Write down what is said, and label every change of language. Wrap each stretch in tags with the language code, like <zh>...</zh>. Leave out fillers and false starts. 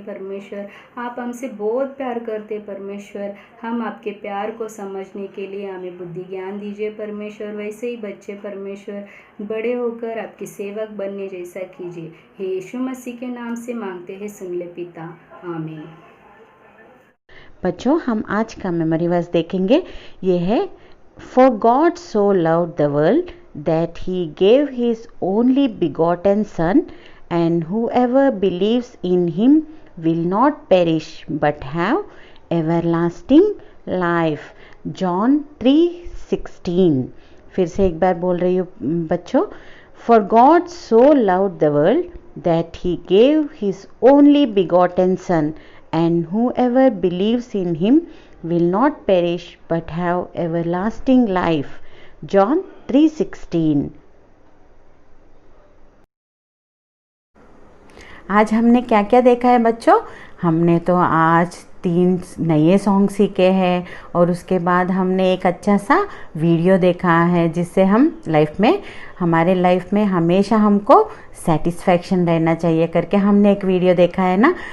<hi>परमेश्वर आप हमसे बहुत प्यार करते परमेश्वर, हम आपके प्यार को समझने के लिए हमें बुद्धि ज्ञान दीजिए परमेश्वर। वैसे ही बच्चे परमेश्वर बड़े होकर आपकी सेवक बनने जैसा कीजिए। हे यीशु मसीह के नाम से मांगते हैं, सुन ले पिता, आमीन। बच्चों हम आज का मेमोरी वर्स देखेंगे। ये है</hi> <en>For God so loved the world that he gave his only begotten Son, and whoever believes in him will not perish but have everlasting life. John 3:16।</en> <hi>फिर से एक बार बोल रही हूँ बच्चों।</hi> <en>For God so loved the world that he gave his only begotten Son, and whoever believes in him will not perish but have everlasting life. John 3:16।</en> <hi>आज हमने क्या क्या देखा है बच्चों? हमने तो आज 3 नए सॉन्ग सीखे हैं और उसके बाद हमने एक अच्छा सा वीडियो देखा है जिससे हम हमारे लाइफ में हमेशा हमको सेटिस्फैक्शन रहना चाहिए करके हमने एक वीडियो देखा है ना।</hi>